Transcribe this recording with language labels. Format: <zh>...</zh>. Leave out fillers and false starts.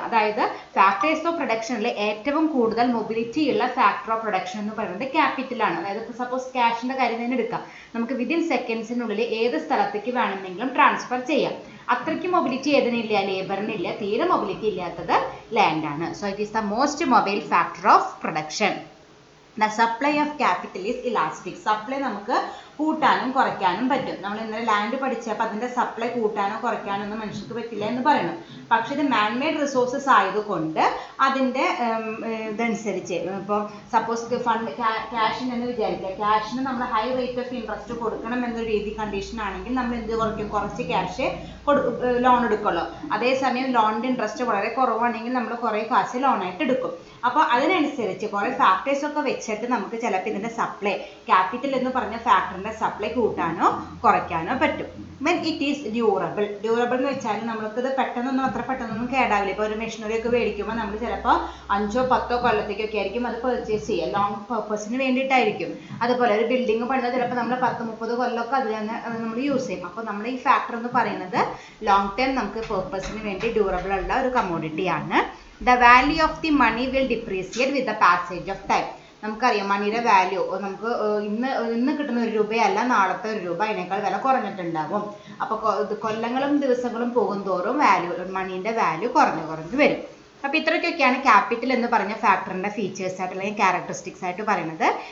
<ml>അതായത് factors of പ്രൊഡക്ഷനിൽ ഏറ്റവും കൂടുതൽ മൊബിലിറ്റി ഉള്ള ഫാക്ടർ ഓഫ് പ്രൊഡക്ഷൻ എന്ന് പറയുന്നത് ക്യാപിറ്റലാണ്. അതായത് ഇപ്പോൾ സപ്പോസ് ക്യാഷിൻ്റെ കാര്യം തന്നെ എടുക്കാം. നമുക്ക് വിതിൻ സെക്കൻഡ്സിനുള്ളിൽ ഏത് സ്ഥലത്തേക്ക് വേണമെങ്കിലും ട്രാൻസ്ഫർ ചെയ്യാം. അത്രയ്ക്ക് മൊബിലിറ്റി ഏതിനില്ല, ലേബറിനില്ല. തീരെ മൊബിലിറ്റി ഇല്ലാത്തത് ലാൻഡാണ്.</ml> <en>So it is the most mobile factor of production. The supply of capital is elastic.</en> <ml>Supply നമുക്ക് കൂട്ടാനും കുറയ്ക്കാനും പറ്റും. നമ്മൾ ഇന്നലെ ലാൻഡ് പഠിച്ചപ്പോൾ അതിൻ്റെ സപ്ലൈ കൂട്ടാനോ കുറയ്ക്കാനോ ഒന്നും മനുഷ്യർക്ക് പറ്റില്ല എന്ന് പറയണം. പക്ഷേ ഇത് മാൻമെയ്ഡ് റിസോഴ്സസ് ആയതുകൊണ്ട് അതിൻ്റെ ഇതനുസരിച്ച് ഇപ്പോൾ സപ്പോസ് ഫണ്ട് ക്യാഷിനെന്ന് വിചാരിക്കുക, ക്യാഷിന് നമ്മൾ ഹൈ റേറ്റ് ഓഫ് ഇൻട്രസ്റ്റ് കൊടുക്കണം എന്നൊരു രീതി കണ്ടീഷൻ ആണെങ്കിൽ നമ്മൾ എന്ത് കുറയ്ക്കും, കുറച്ച് ക്യാഷ് ലോൺ എടുക്കുള്ളൂ. അതേസമയം ലോണിൻ്റെ ഇൻട്രസ്റ്റ് വളരെ കുറവാണെങ്കിൽ നമ്മൾ കുറേ കാശ് ലോണായിട്ട് എടുക്കും. അപ്പോൾ അതിനനുസരിച്ച് കുറേ ഫാക്ടേഴ്സൊക്കെ വെച്ചിട്ട് നമുക്ക് ചിലപ്പോൾ ഇതിൻ്റെ സപ്ലൈ, ക്യാപിറ്റൽ എന്ന് പറഞ്ഞ ഫാക്ടറിൻ്റെ സപ്ലൈ കൂട്ടാനോ കുറയ്ക്കാനോ പറ്റും.</ml> <en>When it is durable.</en> <ml>Durable എന്ന് വെച്ചാൽ നമ്മൾക്കിത് പെട്ടെന്നൊന്നും അത്ര പെട്ടെന്നൊന്നും കേടാവില്ല. ഇപ്പോൾ ഒരു മെഷീനറി ഒക്കെ മേടിക്കുമ്പോൾ നമ്മൾ ചിലപ്പോൾ 5-10 കൊല്ലത്തേക്കൊക്കെ ആയിരിക്കും അത് പർച്ചേസ് ചെയ്യുക, ലോങ് പർപ്പസിന് വേണ്ടിയിട്ടായിരിക്കും. അതുപോലെ ഒരു ബിൽഡിംഗ് പണിതാൽ ചിലപ്പോൾ നമ്മൾ 10-30 കൊല്ലമൊക്കെ അതിൽ തന്നെ നമ്മൾ യൂസ് ചെയ്യും. അപ്പോൾ നമ്മൾ ഈ ഫാക്ടർ എന്ന് പറയുന്നത് ലോങ് ടൈം നമുക്ക് പർപ്പസിന് വേണ്ടി ഡ്യൂറബിൾ ഉള്ള ഒരു കമ്മോഡിറ്റിയാണ്.</ml> <en>The value of the money will depreciate with the passage of time.</en> <ml>നമുക്കറിയാം മണിയുടെ വാല്യൂ നമുക്ക് ഇന്ന് കിട്ടുന്ന 1 രൂപയല്ല നാളത്തെ 1 രൂപ, അതിനേക്കാൾ വില കുറഞ്ഞിട്ടുണ്ടാകും. അപ്പോൾ കൊല്ലങ്ങളും ദിവസങ്ങളും പോകും തോറും മണീൻ്റെ വാല്യൂ കുറഞ്ഞു വരും. അപ്പോൾ ഇത്രയ്ക്കൊക്കെയാണ് ക്യാപിറ്റൽ എന്ന് പറഞ്ഞ ഫാക്ടറിൻ്റെ ഫീച്ചേഴ്സ് ആയിട്ട് അല്ലെങ്കിൽ ക്യാരക്ടറിസ്റ്റിക്സ് ആയിട്ട് പറയുന്നത്.</ml>